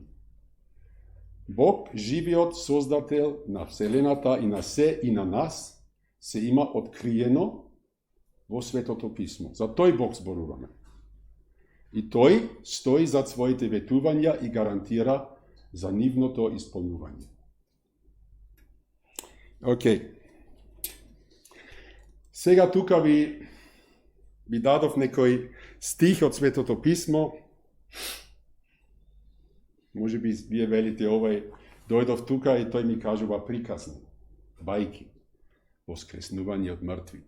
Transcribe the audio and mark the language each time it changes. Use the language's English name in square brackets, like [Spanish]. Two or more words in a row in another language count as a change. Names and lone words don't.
[Macedonian] Bog, živiot, sozdatelj na vselenata i na se i na nas, se ima otkrijeno vo Svetoto pismo. Za toj Bog zboruvame. I toj stoji za svojite vetuvanja i garantira za nivno to ispunjuvanje. Ok. Сега тука ви дадов некој стих од Светото Писмо. Може би вие велите дојдов тука и тој ми кажува приказни, бајки, воскреснување од мртвите.